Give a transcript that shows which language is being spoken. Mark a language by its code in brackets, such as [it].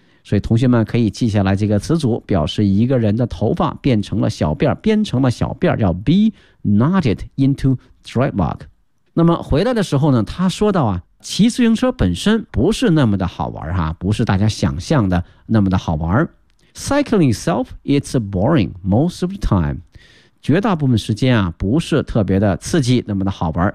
[zh] 所以同学们可以记下来这个词组，表示一个人的头发变成了小辫，编成了小辫，叫 [en] be knotted into dreadlock。 [zh] 那么回来的时候呢他说到啊，骑自行车本身不是那么的好玩哈，不是大家想象的那么的好玩。 [en] Cycling itself, it's boring most of the time. [zh] 绝大部分时间啊，不是特别的刺激，那么的好玩。